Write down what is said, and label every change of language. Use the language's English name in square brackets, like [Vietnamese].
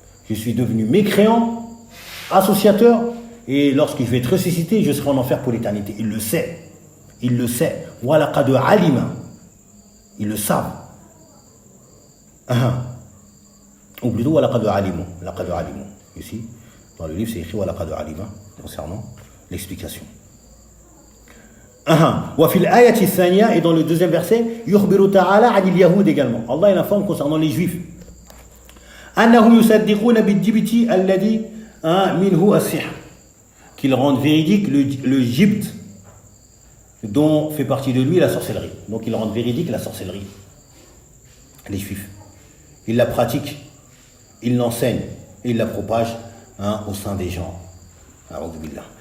[French] Je suis devenu mécréant, associateur, et lorsque je vais être ressuscité, je serai en enfer pour l'éternité. Il le sait. [Arabic] وَلَقَدْ عَلِمَ, [French] ils le savent. Ou plutôt [Arabic] وَلَقَدْ عَلِمُ. [French] Ici, dans le livre, c'est écrit [Arabic] وَلَقَدْ عَلِمَ [French] concernant l'explication. [Arabic] وفي الآية الثانية, [French] et dans le deuxième verset, [Arabic] يخبر تعالى عن اليهود également. [French] Allah il informe concernant les juifs. [Arabic] أنهم يصدقون بالجبت الذي منه السحر, [French] qu'ils rendent véridique le gypte dont fait partie de lui la sorcellerie. Donc ils rendent véridique la sorcellerie. Les juifs, ils la pratiquent, ils l'enseignent et ils la propagent au sein des gens. A'udhu billah.